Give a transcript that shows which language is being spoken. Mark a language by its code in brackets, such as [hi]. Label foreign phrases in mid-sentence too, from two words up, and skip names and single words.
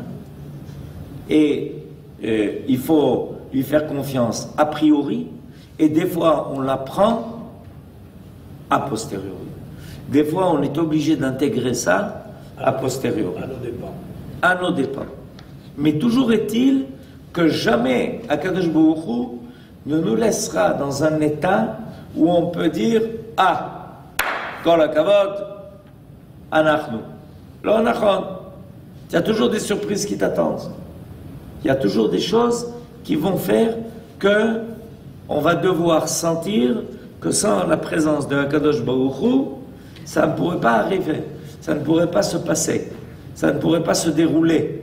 [fr] Et il faut lui faire confiance a priori, et des fois on l'apprend a posteriori. Des fois on est obligé d'intégrer ça a posteriori. À nos dépens. À nos dépens. Mais toujours est-il que jamais Akadosh Baruch Hu ne nous laissera dans un état où on peut dire « Ah, [he] כל הכבוד, אנחנו ». לא נכון. [fr] Il y a toujours des surprises qui t'attendent. Il y a toujours des choses qui vont faire que on va devoir sentir que sans la présence de Akadosh Baruch Hu, ça ne pourrait pas arriver, ça ne pourrait pas se passer, ça ne pourrait pas se dérouler.